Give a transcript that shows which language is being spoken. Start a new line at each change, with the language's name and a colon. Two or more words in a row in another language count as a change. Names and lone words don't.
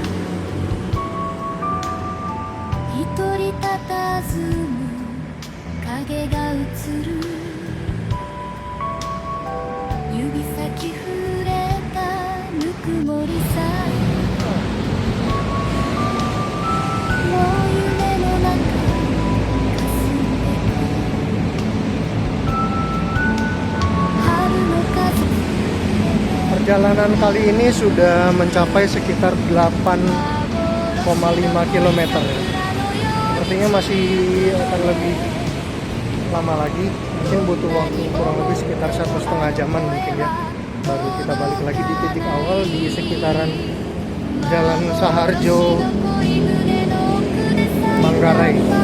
Japanese: 一人佇む影が映る指先触れたぬくもりさえもう夢の中かすんでく春の風
Indonesian: Perjalanan kali ini sudah mencapai sekitar 8,5 km ya. Sepertinya masih akan lebih lama lagi. Mungkin butuh waktu kurang lebih sekitar 1,5 jaman mungkin ya. Baru kita balik lagi di titik awal di sekitaran Jalan Saharjo Manggarai.